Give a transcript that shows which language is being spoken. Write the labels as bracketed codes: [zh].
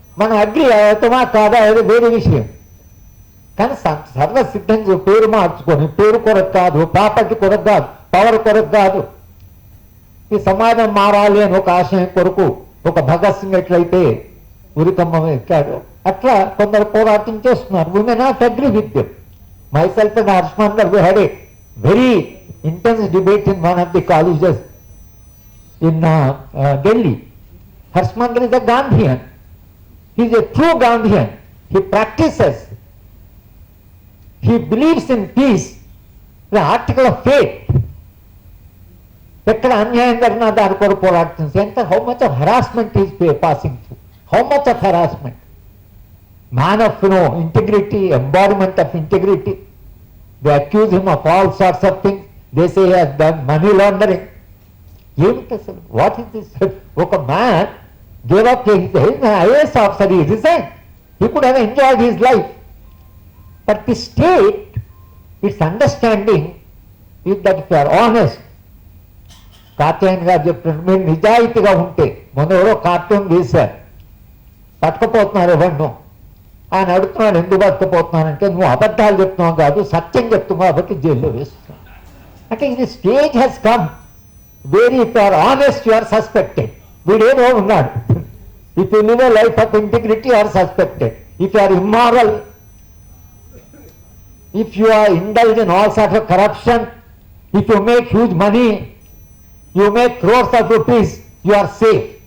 [te] మనం అగ్రి అవుతామా కాదా అది వేరే విషయం. కానీ సర్వసిద్ధంగా పేరు మార్చుకొని, పేరు కొరకు కాదు, ప్రాపర్టీ కొరకు కాదు, పవర్ కొరకు కాదు, ఈ సమాజం మారాలి అని ఒక ఆశయం కొరకు, ఒక భగత్ సింగ్ ఎట్లయితే ఉరికమ్మ ఎక్కాడు అట్లా కొందరు పోరాటం చేస్తున్నారు. [en] We may not agree with them. myself and Harshman we had a very intense debate in one of the colleges in Delhi. Harshman is a Gandhian. He is a true Gandhian. He practices. He believes in peace, the article of faith. [te] ఎక్కడ అన్యాయం జరిగినా దాని కొరకు పోరాడుతుంది. ఎంత [en] how much of harassment [te] is passing through, how much of harassment. [en] Man of integrity, embodiment of integrity. They accuse him of all sorts of things. They say he has done money laundering. What is this? ఒక man gave up his IAS officer, he resigned. He could have enjoyed his life. But the state, its understanding is that if you are honest, [te] కాత్యాయన్ గారు చెప్తున్నారు, మీరు నిజాయితీగా ఉంటే, మొన్న ఎవరో cartoon వేశారు, పట్టుకపోతున్నారు ఎవరినో, ఆయన అడుగుతున్నాడు ఎందుకు పట్టుకుపోతున్నానంటే, నువ్వు అబద్ధాలు చెప్తున్నావు కాదు సత్యం చెప్తున్నావు కాబట్టి జైల్లో వేస్తున్నావు. అంటే ఇది [en] Stage has come where if you are honest you are suspected. [te] వీడేమో ఉన్నాడు, [en] If you live a life of integrity you are suspected, if you are immoral, if you are indulged in all sorts of corruption, if you make huge money, you make crores of rupees, you are safe.